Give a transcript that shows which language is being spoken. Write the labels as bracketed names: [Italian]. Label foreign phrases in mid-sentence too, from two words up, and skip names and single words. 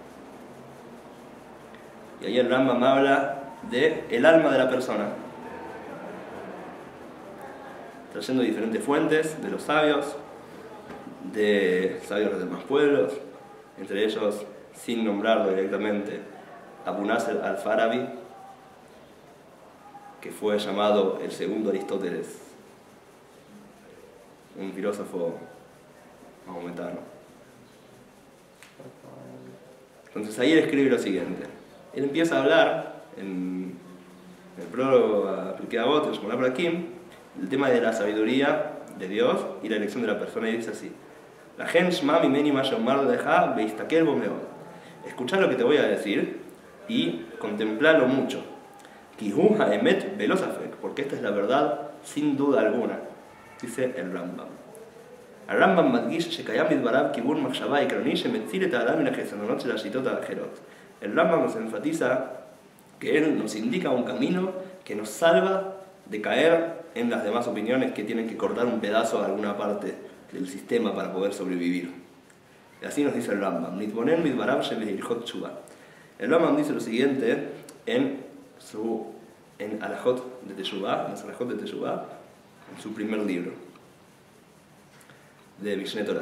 [Spanish] Y ahí el Rambam habla de el alma de la persona, trayendo diferentes fuentes de los sabios de los demás pueblos, entre ellos, sin nombrarlo directamente, Abu Nasr al-Farabi, que fue llamado el segundo Aristóteles, un filósofo mahometano. Entonces ahí él escribe lo siguiente. Él empieza a hablar en el prólogo a Pirkei Avot, en Shmona Prakim, [Hebrew] el tema de la sabiduría de Dios y la elección de la persona, y dice así: לכן שמע ממני מה שאומר לך והסתכל בו מאוד. [Spanish] Escuchá lo que te voy a decir y contemplalo mucho. [Hebrew] כי הוא האמת ולא ספק, [Spanish] porque esta es la verdad sin duda alguna, dice el Rambam. [Hebrew] הרמב"ם מדגיש שקיים מדבריו כיוון מחשבה עקרוני שמציל את האדם מן החסרונות של השיטות האחרות. [Spanish] El Rambam nos enfatiza que él nos indica un camino que nos salva de caer en las demás opiniones que tienen que cortar un pedazo de alguna parte del sistema para poder sobrevivir. Y así nos dice el Rambam. El Rambam dice lo siguiente en Alajot de Teshuvah, en su primer libro de Mishneh Torah.